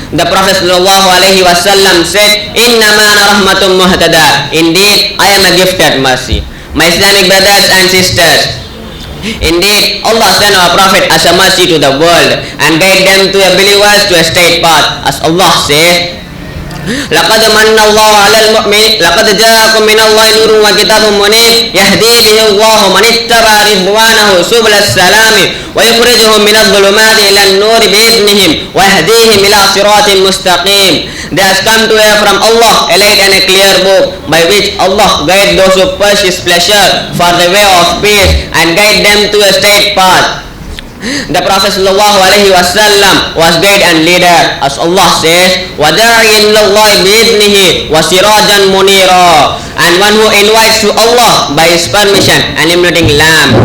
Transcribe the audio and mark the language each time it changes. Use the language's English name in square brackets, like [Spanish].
[English] The Prophet ﷺ said, [Arabic] "Innama ana rahmatun muhtada." [English] Indeed, I am a gifted mercy. My Islamic brothers and sisters, indeed, Allah sent our Prophet as a mercy to the world and guide them to a believers to a straight path. As Allah says, [Arabic] لقد من الله على المؤمن لقد جاءكم من الله نور وكتاب منير يهدي به الله من اتبع رضوانه سبل السلام ويخرجهم من الظلمات إلى النور بإذنهم ويهديهم إلى صراط مستقيم. [English] There has come to you from Allah a light and a clear book by which Allah guides those who push His pleasure for the way of peace and guide them to a straight path. The Prophet ﷺ was guide and leader, as Allah says, [Arabic] وَدَاعِيًا إِلَى اللَّهِ بِإِذْنِهِ وَسِرَاجًا مُنِيرًا, [English] and one who invites to Allah by His permission, an illuminating lamp.